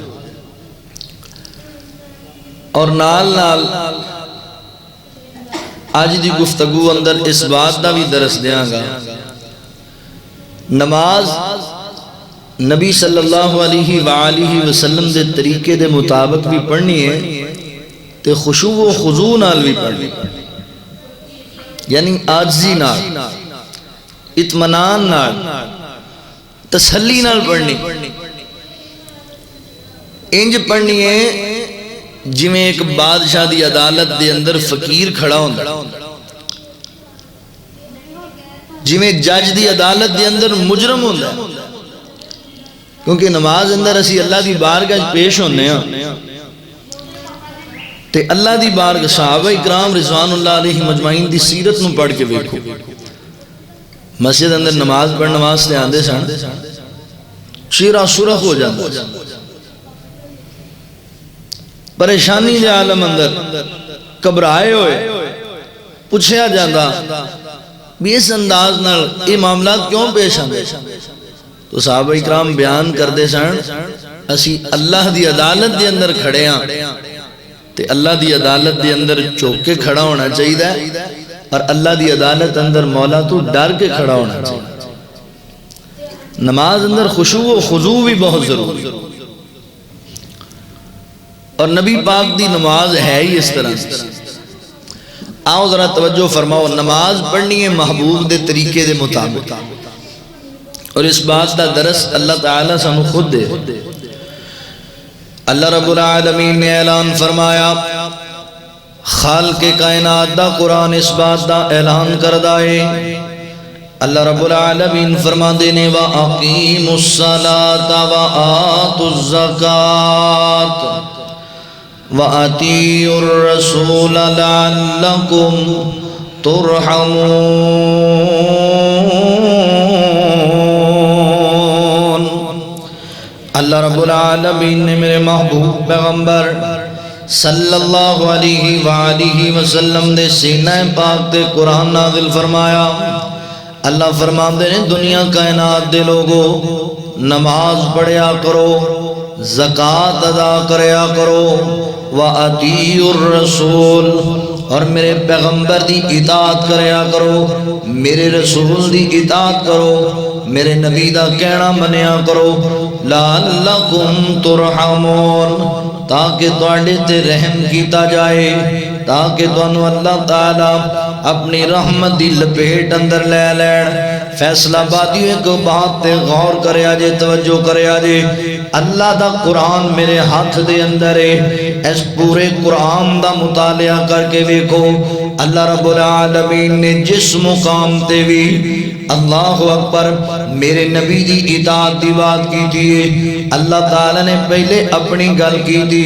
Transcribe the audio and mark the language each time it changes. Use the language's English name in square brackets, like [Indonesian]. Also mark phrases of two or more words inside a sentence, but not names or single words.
[Punjabi] اور نال نال آج دی گفتگو اندر اس بات دا بھی درس دیاں گا نماز نبی [Arabic] صلی اللہ علیہ وآلہ وسلم [Punjabi] دے طریقے دے مطابق بھی پڑھنی ہے تے خشوع و خضوع نال بھی پڑھنی یعنی عاجزی نال اطمینان نال تسلی نال پڑھنی انج پڑھنی ہے جی میں ایک بادشاہ دی عدالت دے اندر فقیر کھڑا ہوندا جی میں جج دی عدالت دے اندر مجرم ہوندا کیونکہ نماز اندر اسی اللہ دی بارگاہ پیش ہونے ہیں تے اللہ دی بارگاہ صحابہ اکرام [Arabic] رضوان اللہ علیہ مجمعین [Punjabi] دی سیرت نو پڑھ کے ویکھو مسجد اندر نماز پڑھن واسطے آندے سن چہرہ سرخ ہو جاتا پریشانی دے عالم اندر گھبرائے ہوئے پوچھیا جاتا بھی اس انداز نال یہ معاملات کیوں پیش آندے تو صحابہ اکرام بیان کردے سن اسی اللہ دی عدالت دے اندر کھڑے ہاں تے اللہ دی عدالت دے اندر چوک کے کھڑا ہونا چاہیے اور اللہ دی عدالت اندر مولا تو ڈر کے کھڑا ہونا چاہیے نماز اندر خشوع و خضوع بھی بہت ضروری اور نبی پاک دی نماز ہے ہی اس طرح آؤ ذرا توجہ فرماؤ نماز پڑھنی ہے محبوب دے طریقے دے مطابق اور اس بات دا درس اللہ تعالیٰ سانو خود دے اللہ رب العالمین نے اعلان فرمایا خالق کائنات دا قرآن اس بات دا اعلان کردائے اللہ رب العالمین فرما دینے [Arabic] وَأَقِيمُوا الصَّلَاةَ وَآتُوا الزَّكَاةَ وَأَطِيعُوا الرَّسُولَ لَعَلَّكُمْ [Punjabi] تُرْحَمُونَ اللہ رب العالمین نے میرے محبوب پیغمبر [Arabic] صلی اللہ علیہ وآلہ وسلم [Punjabi] دے سینہ پاک دے قرآن نازل فرمایا اللہ فرماندے نے دنیا کائنات دے لوگو نماز پڑھیا کرو زکوٰۃ ادا کریا کرو [Arabic] وَأَطِیعُوا الرَّسُولَ [Punjabi] اور میرے پیغمبر دی اطاعت کریا کرو، میرے رسول دی اطاعت کرو، میرے نبی دا کہنا منیا کرو، [Arabic] لعلکم ترحمون، [Punjabi] تاکہ تواڈے تے رحم کیتا جائے، تاکہ تانوں اللہ تعالی اپنی رحمت دی لپیٹ اندر لے لین۔ فیصلہ بادی ایک بات تے غور کریا جے، توجہ کریا جے، اللہ دا قرآن میرے ہاتھ دے اندر ہے، اس پورے قرآن دا مطالعہ کر کے ویکھو اللہ رب العالمین نے جس مقام تے بھی اللہ اکبر میرے نبی دی اطاعت دی بات کی تھی، اللہ تعالی نے پہلے اپنی گل کی تھی۔